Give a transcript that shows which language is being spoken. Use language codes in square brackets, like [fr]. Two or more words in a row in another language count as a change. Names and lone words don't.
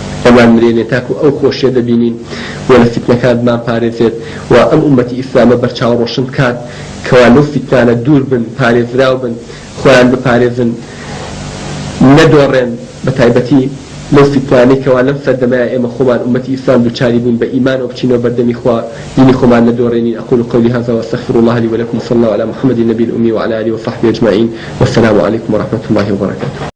[ckb] خۆمان مرێنێ تاکو ئەو خۆشیە دەبینین و لە فتنەکانمان پارێزێت و ئەم ئومەتی ئیسلامە بەرچاو ڕۆشن بکات کەوا لەو فتنانە دوور بن پارێزراو بن خۆیان بپارێزن نەدۆڕێن بە تایبەتی لەو فتوانەی کەوا لەم سەردەمایە ئێمە خۆمان ئومەتی ئیسلام دووچاری بوون بە ئیمان و بچینەوە بەردەمی خوا دینی خۆمان نەدۆڕێنین. [ar] أقول قولي هذا واستغفر الله لي ولكم صلى الله على محمد النبي الأمي وعلى آله وصحبه أجمعين والسلام عليكم ورحمة الله وبركاته.